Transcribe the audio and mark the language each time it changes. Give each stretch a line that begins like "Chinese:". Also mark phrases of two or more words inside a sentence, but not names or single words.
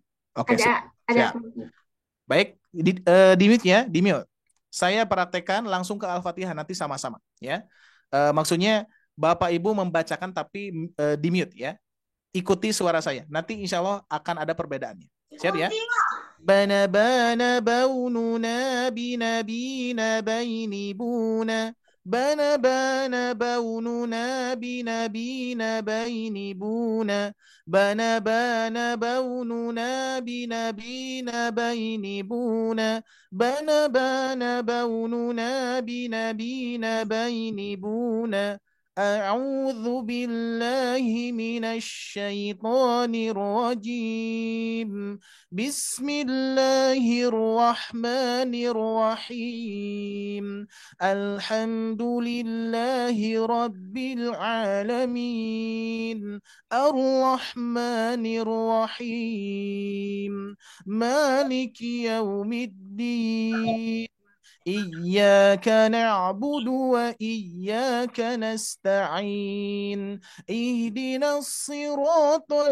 Indonesian: Oke, ada. Baik, di mute ya, di mute. Saya praktekkan langsung ke Al-Fatihah nanti sama-sama ya. Maksudnya Bapak Ibu membacakan tapi di mute ya. Ikuti suara saya. Nanti
Arabic: insya Allah
Indonesian: akan ada perbedaannya. Siap ya? Bana baununa binabina baini buna. Bana baununa binabina baini buna. Bana baununa binabina baini buna. Bana baununa binabina baini buna.
Arabic: أعوذ بالله من الشيطان الرجيم بسم الله الرحمن الرحيم الحمد لله رب العالمين الرحمن الرحيم مالك يوم الدين إياك نعبد وإياك نستعين اهدنا الصراط